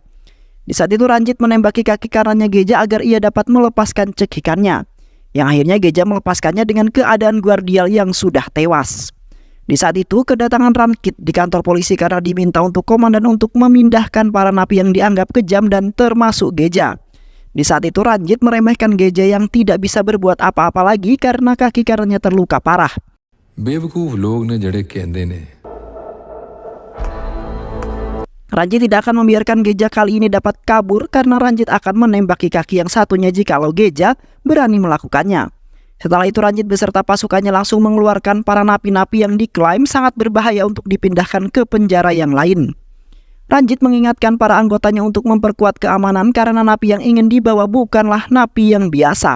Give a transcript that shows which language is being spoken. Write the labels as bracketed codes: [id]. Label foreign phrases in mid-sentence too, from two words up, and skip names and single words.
[id] Di saat itu Ranjit menembaki kaki kanannya Geja agar ia dapat melepaskan cekikannya, yang akhirnya Geja melepaskannya dengan keadaan Guardial yang sudah tewas. Di saat itu kedatangan Rankit di kantor polisi karena diminta untuk komandan untuk memindahkan para napi yang dianggap kejam dan termasuk Geja. Di saat itu Ranjit meremehkan Geja yang tidak bisa berbuat apa-apa lagi karena kaki kanannya terluka parah. [hi] बेवकूफ लोग ने जड़े कहते ने [id] Ranjit tidak akan membiarkan Geja kali ini dapat kabur karena Ranjit akan menembaki kaki yang satunya jikalau Geja berani melakukannya. Setelah itu Ranjit beserta pasukannya langsung mengeluarkan para napi-napi yang diklaim sangat berbahaya untuk dipindahkan ke penjara yang lain. Ranjit mengingatkan para anggotanya untuk memperkuat keamanan karena napi yang ingin dibawa bukanlah napi yang biasa.